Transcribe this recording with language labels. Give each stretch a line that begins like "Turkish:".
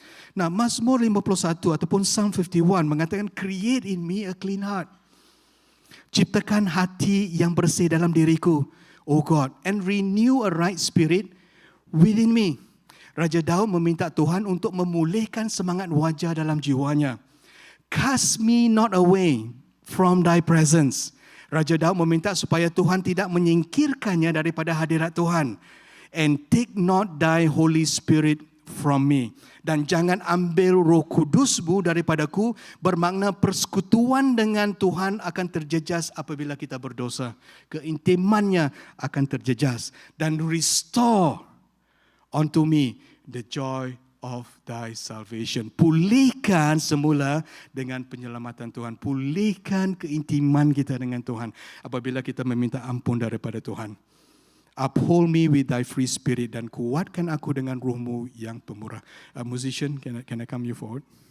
Malay: Nah, Mazmur 51 ataupun Psalm 51 mengatakan
English: create in me a clean heart.
Malay: Ciptakan hati yang bersih dalam diriku, oh God,
English: and renew a right spirit within me.
Malay: Raja Daud meminta Tuhan untuk memulihkan semangat wajah dalam jiwanya.
English: Cast me not away from thy presence.
Malay: Raja Daud meminta supaya Tuhan tidak menyingkirkannya daripada hadirat Tuhan.
English: And take not thy Holy Spirit from me.
Malay: Dan jangan ambil Roh Kudus-Mu daripadaku, bermakna persekutuan dengan Tuhan akan terjejas apabila kita berdosa. Keintimannya akan terjejas. Dan
English: restore unto me the joy of thy salvation.
Malay: Pulihkan semula dengan penyelamatan Tuhan. Pulihkan keintiman kita dengan Tuhan apabila kita meminta ampun daripada Tuhan.
English: Uphold me with thy free spirit,
Malay: dan kuatkan aku dengan Ruh-Mu yang pemurah.
English: Musician, can I come you forward?